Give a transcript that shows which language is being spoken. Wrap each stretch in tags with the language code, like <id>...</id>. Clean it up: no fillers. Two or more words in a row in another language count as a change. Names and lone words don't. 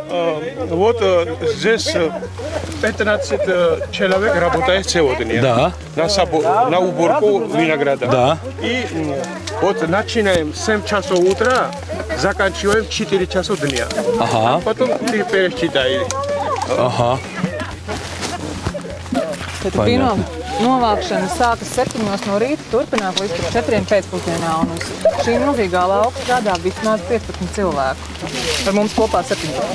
<ru>Вот здесь 15 человек работает сегодня. Да. На уборку винограда. Да. И вот начинаем с 7 часов утра, заканчиваем 4 часа дня. Ага. Потом ты пересчитай. Ага.</ru> <lv>Vīno novākšana sākas 7 no rīta, turpinās līdz 4 pēcpusdienā. Un uz šī milzīgā lauka strādā vismaz 15 cilvēku. Ar mums kopā 17.</lv>